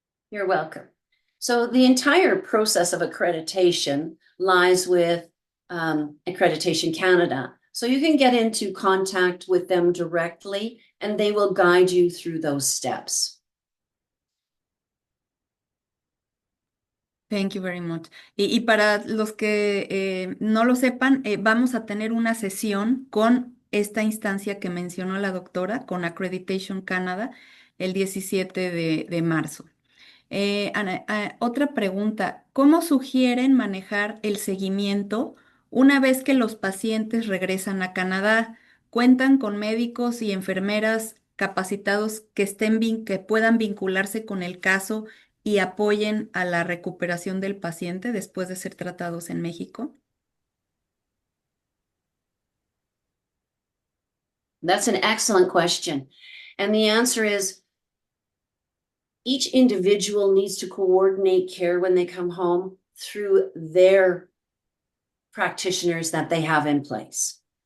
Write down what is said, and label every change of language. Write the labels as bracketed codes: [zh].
[en] You're welcome. So the entire process of accreditation lies with Accreditation Canada. So you can get into contact with them directly and they will guide you through those steps. Thank you very much. [es] Y para los que no lo sepan, vamos a tener una sesión con esta instancia que mencionó la doctora, con Accreditation Canada, el 17 de marzo. Ana, otra pregunta, ¿cómo sugieren manejar el seguimiento una vez que los pacientes regresan a Canadá? ¿Cuentan con médicos y enfermeras capacitados que puedan vincularse con el caso y apoyen a la recuperación del paciente después de ser tratados en México? [en] That's an excellent question. And the answer is each individual needs to coordinate care when they come home through their practitioners that they have in place.